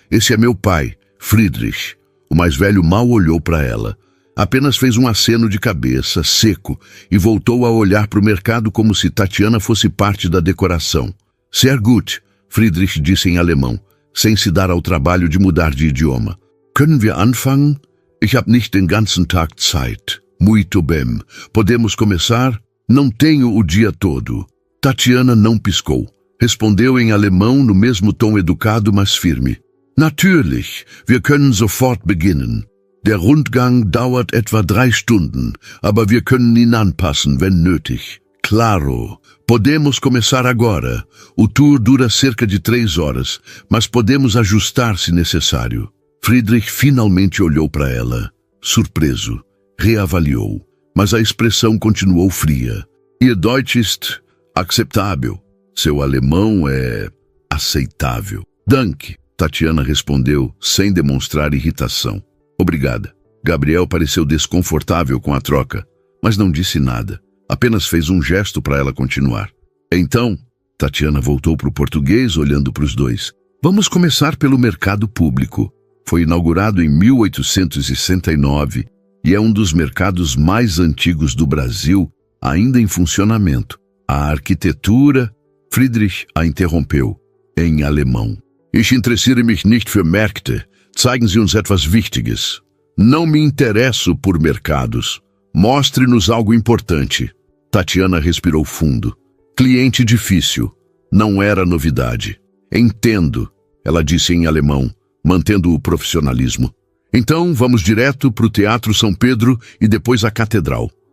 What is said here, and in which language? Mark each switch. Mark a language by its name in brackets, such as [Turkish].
[Portuguese] Esse é meu pai, Friedrich. O mais velho mal olhou para ela. Apenas fez um aceno de cabeça, seco, e voltou a olhar para o mercado como se Tatiana fosse parte da decoração. [German] Sehr gut, [Portuguese] Friedrich disse em alemão, sem se dar ao trabalho de mudar de idioma. [German] Können wir anfangen? Ich habe nicht den ganzen Tag Zeit. [Portuguese] Muito bem. Podemos começar? Não tenho o dia todo. Tatiana não piscou. Respondeu em alemão no mesmo tom educado, mas firme. [German] Natürlich, wir können sofort beginnen. Der Rundgang dauert etwa 3 Stunden, aber wir können ihn anpassen, wenn nötig. [Portuguese] Claro, podemos começar agora. O tour dura cerca de 3 horas, mas podemos ajustar se necessário. Friedrich finalmente olhou para ela, surpreso. Reavaliou, mas a expressão continuou fria. [German] Ihr Deutsch ist acceptável. [Portuguese] Seu alemão é aceitável. Danke, Tatiana respondeu, sem demonstrar irritação. Obrigada. Gabriel pareceu desconfortável com a troca, mas não disse nada. Apenas fez um gesto para ela continuar. Então, Tatiana voltou para o português, olhando para os 2. Vamos começar pelo mercado público. Foi inaugurado em 1869 e é um dos mercados mais antigos do Brasil, ainda em funcionamento. A arquitetura... Friedrich a interrompeu, em alemão. [German] Ich interessiere mich nicht für Märkte. Zeigen Sie uns etwas Wichtiges. [Portuguese] Não me interesso por mercados. Mostre-nos algo importante. Tatiana respirou fundo. Cliente difícil. Não era novidade. Entendo, ela disse em alemão, mantendo o profissionalismo. Então, vamos direto para o Teatro São Pedro e depois à Catedral.